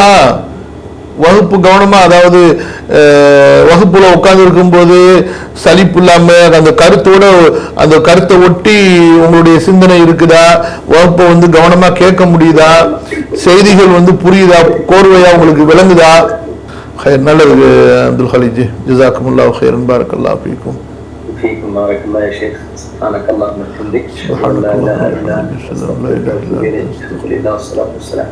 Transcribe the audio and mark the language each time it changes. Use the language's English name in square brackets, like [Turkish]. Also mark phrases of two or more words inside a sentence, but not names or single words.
[Tamil] வகுப்பு கவனமா, அதாவது வகுப்புல உட்கார்ந்து இருக்கும் போது சலிப்பு இல்லாம அந்த கருத்தோட அந்த கருத்தை ஒட்டி உங்களுடைய சிந்தனை இருக்குதா? வகுப்பை வந்து கவனமா கேட்க முடியுதா? செய்திகள் வந்து புரியுதா? கோர்வையா உங்களுக்கு விளங்குதா? [Arabic] நல்லது அப்துல் ஹலீஜ், جزاكم الله خيرا بارك الله فيكم. فيكم بارك الله يا شيخ. سبحانك اللهم وبحمدك اشهد ان لا اله الا انت استغفرك واتوب اليك. الحمد لله والصلاه والسلام